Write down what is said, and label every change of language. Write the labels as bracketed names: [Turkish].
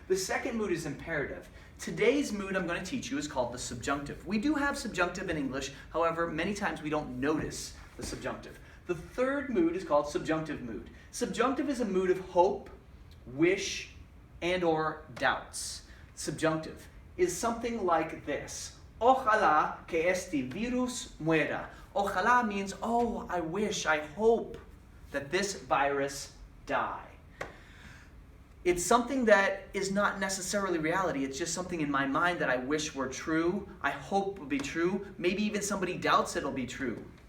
[English] The second mood is imperative. Today's mood I'm going to teach you is called the subjunctive. We do have subjunctive in English, however, many times we don't notice the subjunctive. The third mood is called subjunctive mood. Subjunctive is a mood of hope, wish, and or doubts. Subjunctive is something like this. [Spanish] Ojalá que este virus muera. [English] Ojalá means, oh, I wish, I hope that this virus die. It's something that is not necessarily reality. It's just something in my mind that I wish were true. I hope will be true. Maybe even somebody doubts it'll be true.